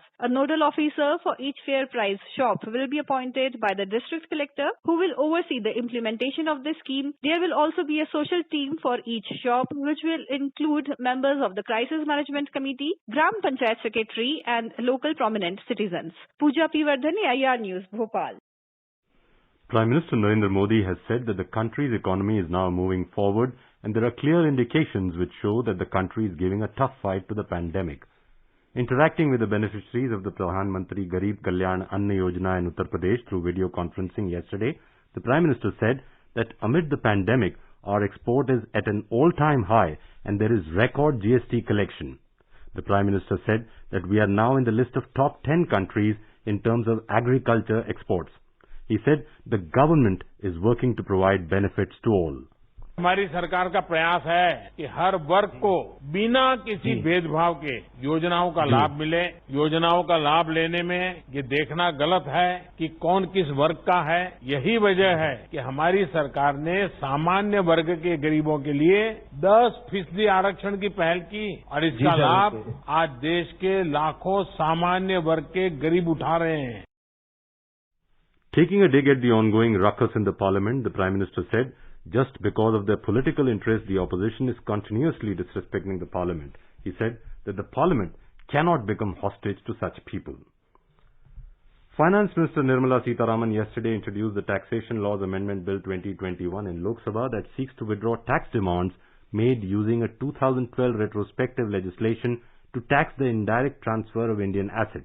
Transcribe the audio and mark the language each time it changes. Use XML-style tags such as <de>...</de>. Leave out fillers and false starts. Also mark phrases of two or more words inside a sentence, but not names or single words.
<en>A nodal officer for each fair price shop will be appointed by the district collector who will oversee oversee the implementation of this scheme. There will also be a social team for each shop, which will include members of the Crisis Management Committee, Gram Panchayat Secretary, and local prominent citizens. Pooja P. Vardhani, IR News, Bhopal. Prime Minister Narendra Modi has said that the country's economy is now moving forward and there are clear indications which show that the country is giving a tough fight to the pandemic. Interacting with the beneficiaries of the Pradhan Mantri Garib Kalyan Anna Yojana in Uttar Pradesh through video conferencing yesterday, the Prime Minister said that amid the pandemic, our export is at an all-time high and there is record GST collection. The Prime Minister said that we are now in the list of top 10 countries in terms of agriculture exports. He said the government is working to provide benefits to all.</en> <hi>हमारी सरकार का प्रयास है कि हर वर्ग को बिना किसी भेदभाव के योजनाओं का लाभ मिले। योजनाओं का लाभ लेने में ये देखना गलत है कि कौन किस वर्ग का है। यही वजह है कि हमारी सरकार ने सामान्य वर्ग के गरीबों के लिए 10% आरक्षण की पहल की और इसका लाभ आज देश के लाखों सामान्य वर्ग के गरीब उठा रहे हैं।</hi> <en>Taking a dig at the ongoing ruckus in the parliament, the Prime Minister said, just because of their political interest, the opposition is continuously disrespecting the parliament. He said that the parliament cannot become hostage to such people. Finance Minister Nirmala Sitharaman yesterday introduced the Taxation Laws Amendment Bill 2021 in Lok Sabha that seeks to withdraw tax demands made using a 2012 retrospective legislation to tax the indirect transfer of Indian assets.</en>